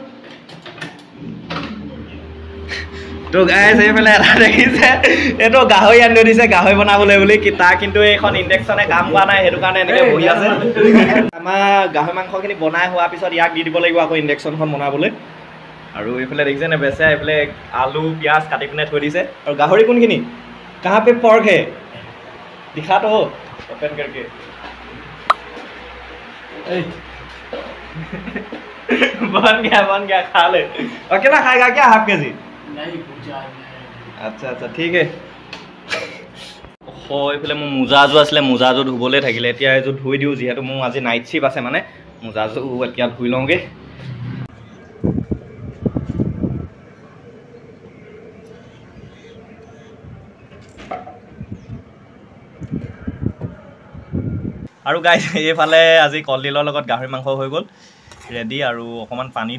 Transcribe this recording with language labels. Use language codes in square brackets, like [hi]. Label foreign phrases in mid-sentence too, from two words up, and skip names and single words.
[as] তো গাইজ এইফালে এটা দেখিছে এইটো গাহৰি আনি দিছে গাহৰি বনাবলৈ বুলি তাৰ কিন্তু এইখন ইণ্ডাকশ্যনে কাম কৰা নাই সেইটো কাৰণে এনেকৈ বহি আছে আমাৰ গাহৰি মাংসখিনি বনাই হোৱাৰ পিছত ইয়াক দি দিব লাগিব আকৌ ইণ্ডাকশ্যনখন বনাবলৈ আৰু এইফালে দেখিছে নে বেচে এইফালে আলু পিঁয়াজ কাটি পিনে থৈ দিছে আৰু গাহৰি কোনখিনি [hi] कहाँ पे पर्क है दिखा तो ओपन करके बन गया खा ले अकेला खाएगा क्या हाफ के जी नहीं अच्छा अच्छा ठीक है [as] এইফালে মোৰ মোজাযোৰ আছিলে মোজাযোৰ ধুবলৈ থাকিলে এতিয়া এইযোৰ ধুই দিওঁ যিহেতু মোৰ আজি [en] night shift [as] আছে মানে মোজাযোৰ এতিয়া ধুই লওঁগৈ আৰু গাইজ এইফালে আজি কলডিলৰ লগত গাহৰি মাংস হৈ গ'ল ৰেডি আৰু অকণমান পানী